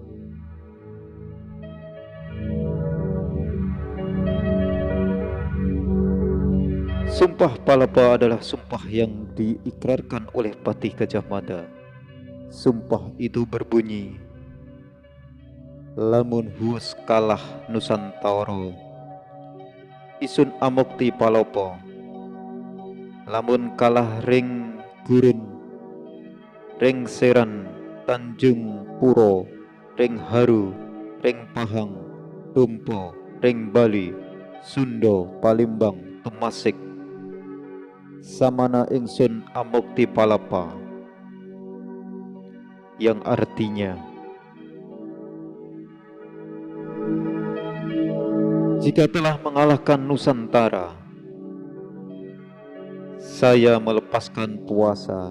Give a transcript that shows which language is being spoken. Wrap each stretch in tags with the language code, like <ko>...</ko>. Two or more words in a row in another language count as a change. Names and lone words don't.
<id>Sumpah Palapa adalah sumpah yang diikrarkan oleh Patih Gajah Mada. Sumpah itu berbunyi,</id> <kaw>lamun huus kalah Nusantara, isun amukti Palapa. Lamun kalah ring gurun, ring seran, Tanjung Puro, ring Haru, ring Pahang, Tumpo, ring Bali, Sunda, Palembang, Temasik, samana ingsun amukti palapa,</kaw> <id>yang artinya jika telah mengalahkan Nusantara, saya melepaskan puasa.</id>